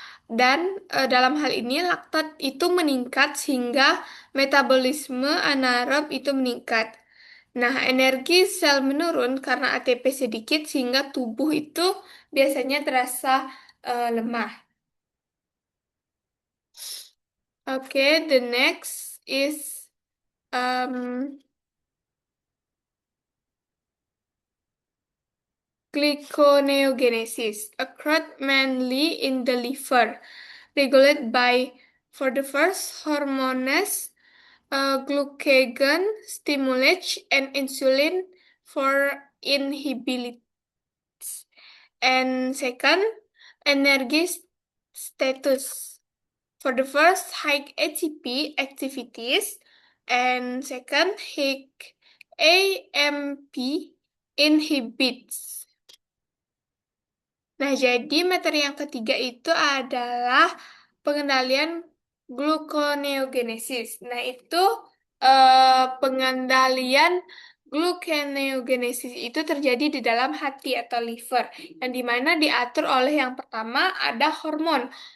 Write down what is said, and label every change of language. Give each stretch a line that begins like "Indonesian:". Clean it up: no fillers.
Indonesian: Dan dalam hal ini laktat itu meningkat sehingga metabolisme anaerob itu meningkat. Nah, energi sel menurun karena ATP sedikit sehingga tubuh itu biasanya terasa lemah.
English: Oke, the next is um, glyconeogenesis, occurred mainly in the liver, regulated by, for the first, hormones, glucagon stimulates, and insulin for inhibitors. And second, energy status. For the first, high ATP activities, and second, high AMP inhibits.
Indonesian: Nah, jadi materi yang ketiga itu adalah pengendalian gluconeogenesis. Nah, itu pengendalian gluconeogenesis itu terjadi di dalam hati atau liver, yang dimana diatur oleh yang pertama ada hormon.